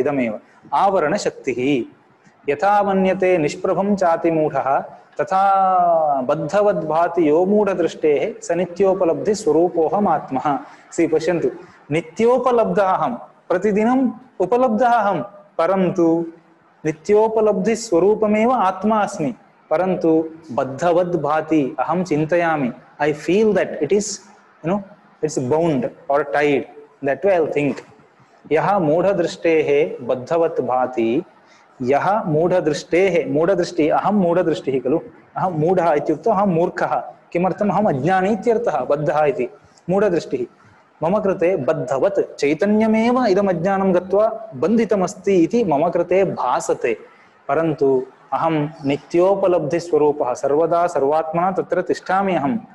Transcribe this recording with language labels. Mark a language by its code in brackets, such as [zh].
[sa] इदमेव आवरणशक्तिः। यथा मन्यते निष्प्रभं चातिमूढः तथा बद्धवद्भाति यो मूढदृष्टेः स नित्योपलब्धिस्वरूपोऽहमात्मः। सी पश्यन्तु, नित्योपलब्धः अहं, प्रतिदिनम् उपलब्धः अहं, परन्तु नित्योपलब्धि स्वरूपमेव आत्मा अस्मि, परन्तु बद्धवद् भाति अहं चिन्तयामि। [en] I feel that it is, it's bound or tied. That way I'll think. [sa] यः मूढदृष्टेः बद्धवत् भाति, यः मूढदृष्टेः, मूढदृष्टि अहं मूढदृष्टिः खलु, अहं मूढः इत्युक्तौ अहं मूर्खः। किमर्थम्? अहम् अज्ञानी इत्यर्थः, बद्धः इति मूढदृष्टिः। मम कृते बद्धवत् चैतन्यमेव इदम् अज्ञानं गत्वा बन्धितमस्ति इति मम कृते भासते, परन्तु अहं नित्योपलब्धिस्वरूपः, सर्वदा सर्वात्मना तत्र तिष्ठामि अहं।